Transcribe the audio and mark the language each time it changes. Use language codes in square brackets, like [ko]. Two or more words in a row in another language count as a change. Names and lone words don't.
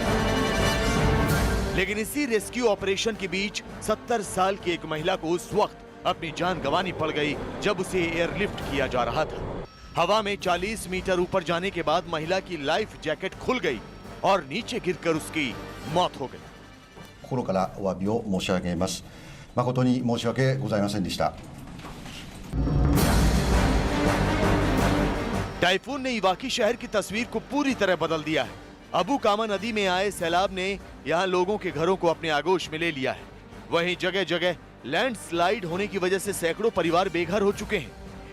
[hi] लेकिन इसी रेस्क्यू ऑपरेशन के बीच 70 साल की एक महिला को उस वक्त अपनी जान गंवानी पड़ गई जब उसे एयरलिफ्ट किया जा रहा था। हवा में 40 मीटर ऊपर जाने के बाद महिला की लाइफ जैकेट खुल गई और नीचे गिरकर उसकी मौत हो गई। [ja] 心からお詫びを申し上げます。誠に申し訳ございませんでした。 [hi] टाइफून ने इवाकी शहर की तस्वीर को पूरी तरह बदल दिया है। अबू कामा नदी में आए सैलाब ने यहाँ लोगों के घरों को अपने आगोश में ले लिया है। वहीं जगह जगह लैंडस्लाइड होने की वजह से सैकड़ों परिवार बेघर हो चुके हैं।